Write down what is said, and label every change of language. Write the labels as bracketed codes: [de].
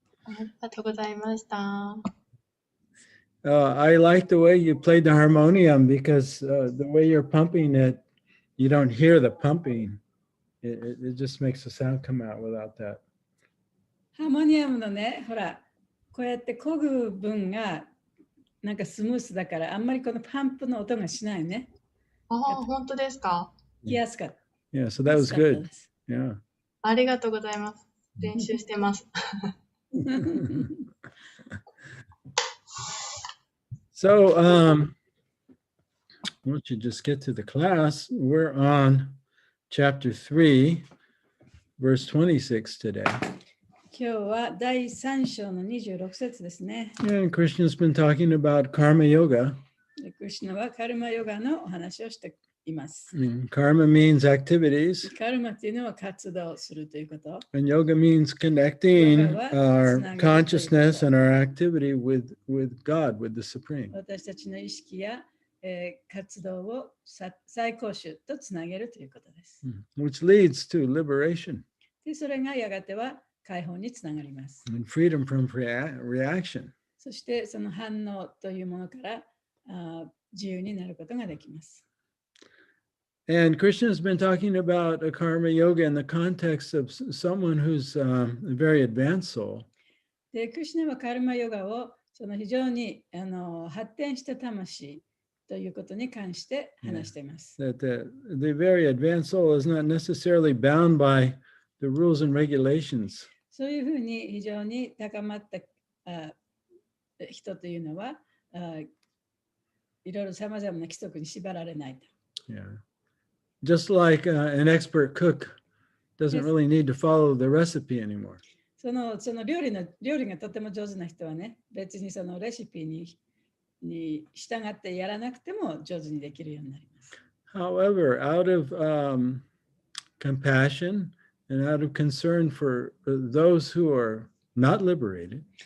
[ja] ありがとうございました。 [en] I like the way you played the harmonium because the way you're pumping it, you don't hear the pumping. It just makes the sound come out without that. [ja] ハーモニアムのね、ほら、こうやって漕ぐ分がなんかスムースだから、あんまりこのパンプの音がしないね。ああ、本当ですか。聞きやすかった。 [en] Yeah, so that was good. Yeah. [ja] ありがとうございます。練習してます。 [en] So, why don't you just get to the class? We're on chapter 3, verse 26 today. [ja] 今日は第3章の26節ですね。 [en] And Krishna's been talking about karma yoga. [ja] クリシュナはカルマヨガのお話をしています。 [en] Karma means activities. [ja] カルマっていうのは活動するということ。 [en] And yoga means connecting our consciousness and our activity with God, with the Supreme. [ja] 私たちの意識や、活動を最高種とつなげるということです。 [en] Which leads to liberation. [ja] で、それがやがては解放につながります。 [en] And freedom from reaction. [ja] そしてその反応というものから自由になることができます。 [en] And Krishna has been talking about a karma yoga in the context of someone who's a very advanced soul. [ja] で、クリシュナはカルマヨガをその非常に発展した魂ということに関して話しています。 [en] That the very advanced soul is not necessarily bound by the rules and regulations. [ja] そういうふうに非常に高まった人というのは、いろいろさまざまな規則に縛られないと。 [en] Yeah. Just like an expert cook doesn't really need to follow the recipe anymore. [ja] その料理がとても上手な人はね、別にそのレシピに従ってやらなくても上手にできるようになります。 [en] However, out of compassion and out of concern for those who are not liberated,